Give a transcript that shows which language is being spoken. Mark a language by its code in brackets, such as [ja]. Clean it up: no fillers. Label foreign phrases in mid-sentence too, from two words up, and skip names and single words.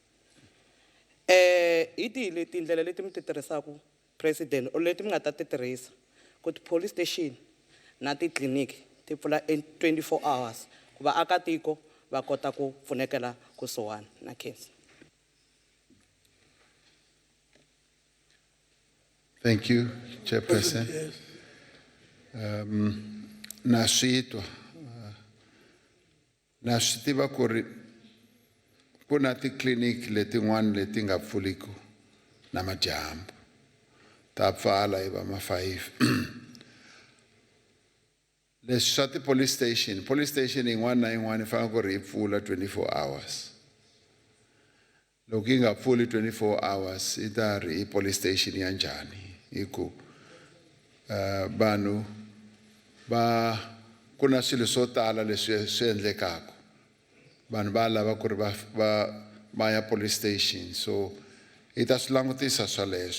[ts] Hi tihi tindlela leti mi ti tirhisaka president or leti mi nga ta ti tirhisa ku ti- [en] police station [ts] na titliliniki ti pfula 24 hours ku vaakatiko va kota ku pfunekela kusuhani na case. [en] Thank you, Chairperson. Yes. [ts] Na swi twa na swi tiva ku ri ku na titliliniki letin'wana leti nga pfuliku namadyambu ta pfala hi va ma 5 leswi swa ti- [en] police station [ts] yin'wana na yin'wana yi fanele ku ri yi pfula 24 hours loko yi nga pfuli 24 hours yi ta ri i [en] police station [ts] ya njhani hi ku vanhu va ku na swilo swo tala leswi swi endlekaka vanhu va lava ku ri va ya [en] police station [ts] so hi ta swi langutisa swaleswo